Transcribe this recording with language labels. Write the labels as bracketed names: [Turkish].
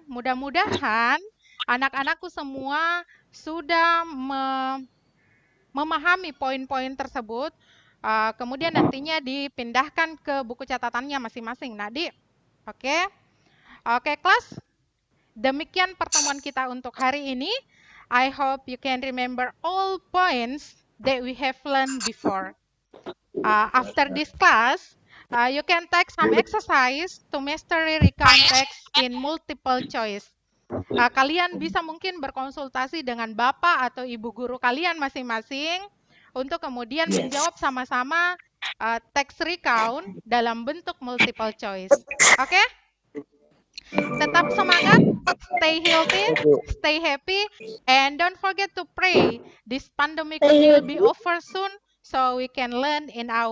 [Indonesian] Mudah-mudahan anak-anakku semua sudah memahami poin-poin tersebut. Kemudian nantinya dipindahkan ke buku catatannya masing-masing. Nadi, oke? Oke, kelas. Demikian pertemuan kita untuk hari ini. [English] I hope you can remember all points that we have learned before. After this class, you can take some exercise to mastery recount text in multiple choice. [Indonesian] Kalian bisa mungkin berkonsultasi dengan Bapak atau Ibu guru kalian masing-masing untuk kemudian menjawab sama-sama text recount dalam bentuk multiple choice. Oke? Tetap semangat, [English] stay healthy, stay happy, and don't forget to pray. This pandemic will be over soon, so we can learn in our